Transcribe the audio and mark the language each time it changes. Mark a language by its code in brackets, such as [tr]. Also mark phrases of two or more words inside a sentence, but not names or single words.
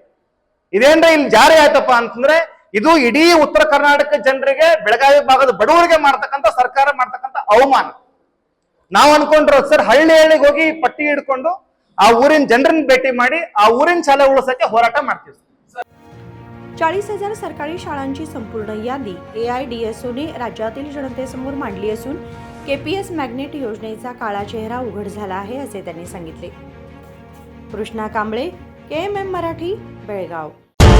[kn] ಇದೇನ್ರೆ ಇಲ್ಲಿ ಜಾರಿ ಆಯ್ತಪ್ಪ ಅಂತಂದ್ರೆ ಇದು ಇಡೀ ಉತ್ತರ ಕರ್ನಾಟಕ ಜನರಿಗೆ, ಬೆಳಗಾವಿ ಭಾಗದ ಬಡವರಿಗೆ ಮಾಡ್ತಕ್ಕಂಥ ಸರ್ಕಾರ ಮಾಡ್ತಕ್ಕಂಥ ಅವಮಾನ. ನಾವು ಅನ್ಕೊಂಡ್ರು ಸರ್ ಹಳ್ಳಿಗೆ ಹೋಗಿ ಪಟ್ಟಿ ಹಿಡ್ಕೊಂಡು ಆ ಊರಿನ ಜನರನ್ನ ಭೇಟಿ ಮಾಡಿ ಆ ಊರಿನ ಶಾಲೆ ಉಳಿಸಕ್ಕೆ ಹೋರಾಟ ಮಾಡ್ತೀವಿ. [mr] 40,000 सरकारी शाळांची संपूर्ण यादी AIDSOने राज्यातील जनतेसमोर मांडली असून KPS मॅग्नेट योजनेचा काळा चेहरा उघड झाला आहे असे त्यांनी सांगितले. कृष्णा कांबळे, KMM मराठी, बेळगाव.